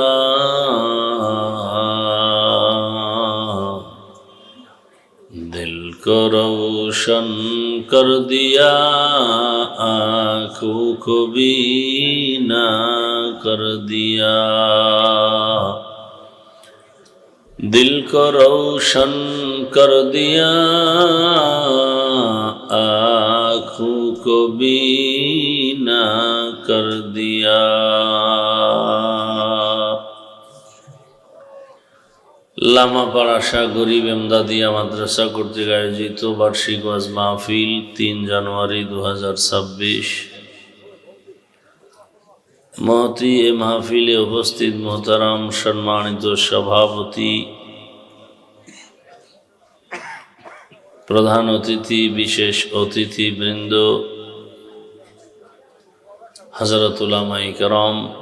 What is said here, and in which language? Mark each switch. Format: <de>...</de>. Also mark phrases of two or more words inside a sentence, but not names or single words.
<ur>دل کو روشن کر دیا آنکھوں کو بینا کر دیا دل کو روشن کر دیا آنکھوں کو بینا کر دیا</ur> <bn>লামাপাড়া শাহ গরিব এমদাদিয়া মাদ্রাসা কর্তৃক আয়োজিত বার্ষিক ওয়াজ মাহফিল 3 জানুয়ারি 2026 মহতি এ মাহফিলে উপস্থিত মোহতারাম সম্মানিত সভাপতি প্রধান অতিথি বিশেষ অতিথি বৃন্দ হযরত উলামায়ে কেরাম</bn>